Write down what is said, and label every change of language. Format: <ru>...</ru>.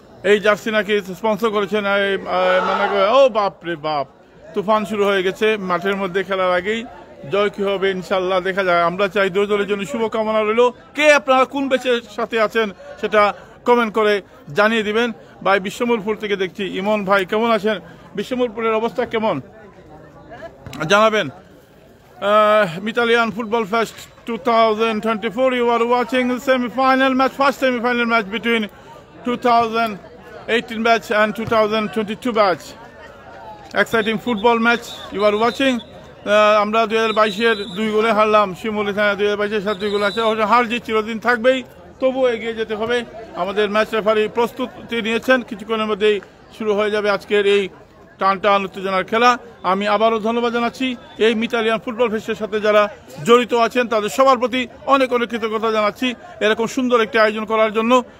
<bn>এই জার্সি নাকি স্পন্সর করেছেন ও বাপ রে বাপ, তুফান শুরু হয়ে গেছে মাঠের মধ্যে খেলার আগেই। জয় কি হবে ইনশাল্লাহ দেখা যায়। আমরা চাই দুই দলের জন্য শুভকামনা রইল। কে আপনারা কোন ব্যাচের সাথে আছেন সেটা কমেন্ট করে জানিয়ে দিবেন। ভাই বিশ্বমূলপুর থেকে দেখছি ইমন ভাই, কেমন আছেন? বিশ্বমূলপুরের অবস্থা কেমন জানাবেন।</bn> <en>Italian Football Fest 2024, you are watching the semi-final match, first semi-final match between 2018 batch and 2022 batch. Exciting football match you are watching.</en> <bn>আমরা 2022-এর 2 গোলে হারলাম শিমুলি থানা, 2022-এর সাথে 2 গোল আছে। হার জিত চিরদিন থাকবেই, তবুও এগিয়ে যেতে হবে। আমাদের ম্যাচ রেফারি প্রস্তুতি নিয়েছেন, কিছুক্ষণের মধ্যেই শুরু হয়ে যাবে আজকের এই টান উত্তেজনার খেলা। আমি আবারও ধন্যবাদ জানাচ্ছি এই ইতালিয়ান ফুটবল ফেস্টের সাথে যারা জড়িত আছেন, তাদের সবার প্রতি অনেক অনেক কৃতজ্ঞতা জানাচ্ছি এরকম সুন্দর একটি আয়োজন করার জন্য।</bn>